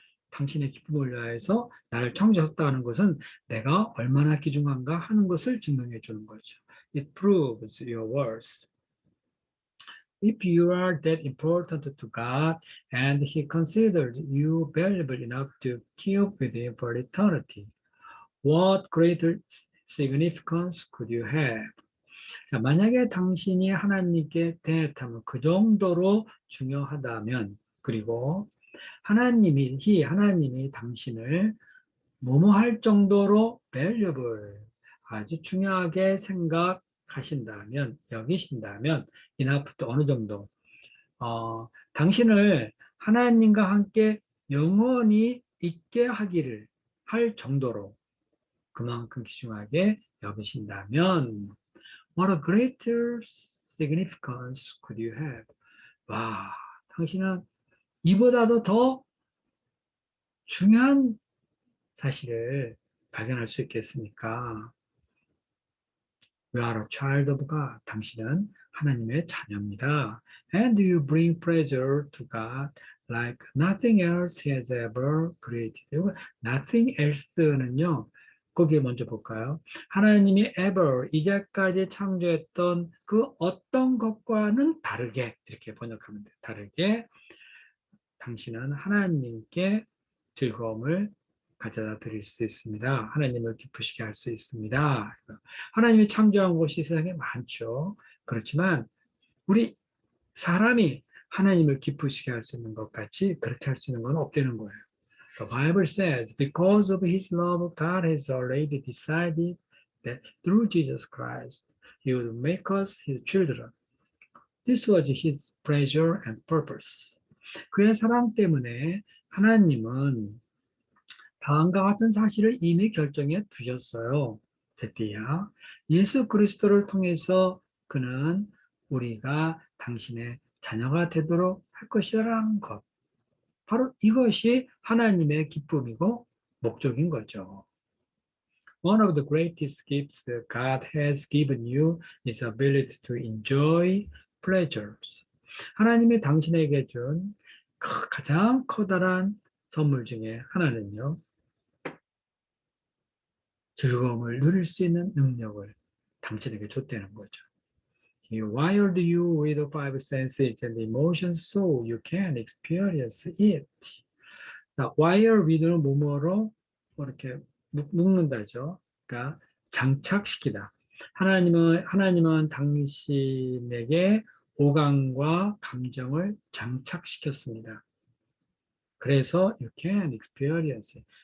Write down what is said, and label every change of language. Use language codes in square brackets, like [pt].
[ko] 당신의 기쁨을 위해서 나를 창조했다는 것은 내가 얼마나 귀중한가 하는 것을 증명해 주는 거죠. [en] It proves your worth. If you are that important to God and He considered you valuable enough to keep with Him for eternity, what greater significance could you have? [ko] 자, 만약에 당신이 하나님께 대하면 그 정도로 중요하다면, 그리고 하나님이 당신을 뭐뭐 할 정도로 valuable, 아주 중요하게 생각하신다면, 여기신다면, 이나프도 어느 정도, 당신을 하나님과 함께 영원히 있게 하기를 할 정도로 그만큼 귀중하게 여기신다면, [en] what a greater significance could you have? [ko] 와, 당신은 이보다도 더 중요한 사실을 발견할 수 있겠습니까? [en] You are a child of God. [ko] 당신은 하나님의 자녀입니다. [en] And you bring pleasure to God like nothing else has ever created. Nothing else는요. [ko] 거기에 먼저 볼까요? 하나님이 ever, 이제까지 창조했던 그 어떤 것과는 다르게 이렇게 번역하면 돼요. 다르게 당신은 하나님께 즐거움을 가져다 드릴 수 있습니다. 하나님을 기쁘시게 할 수 있습니다. 하나님이 창조한 곳이 세상에 많죠. 그렇지만 우리 사람이 하나님을 기쁘시게 할 수 있는 것 같이 그렇게 할 수 있는 건 없다는 거예요. [en] The Bible says, because of His love, God has already decided that through Jesus Christ, He would make us His children. This was His pleasure and purpose. [ko] 그의 사랑 때문에 하나님은 다음과 같은 사실을 이미 결정해 두셨어요. 됐디야. 예수 그리스도를 통해서 그는 우리가 당신의 자녀가 되도록 할 것이라는 것. 바로 이것이 하나님의 기쁨이고 목적인 거죠. [en] One of the greatest gifts God has given you is ability to enjoy pleasures. [ko] 하나님이 당신에게 준 가장 커다란 선물 중에 하나는요. 즐거움을 누릴 수 있는 능력을 당신에게 줬다는 거죠. [en] He wired you with the five senses and emotions so you can experience it. [ko] 자, [en] wire with [ko] 는 뭐뭐로 이렇게 묶는다죠. 그러니까 장착시키다. 하나님은 당신에게 오감과 감정을 장착시켰습니다. 그래서 [en] you can experience it.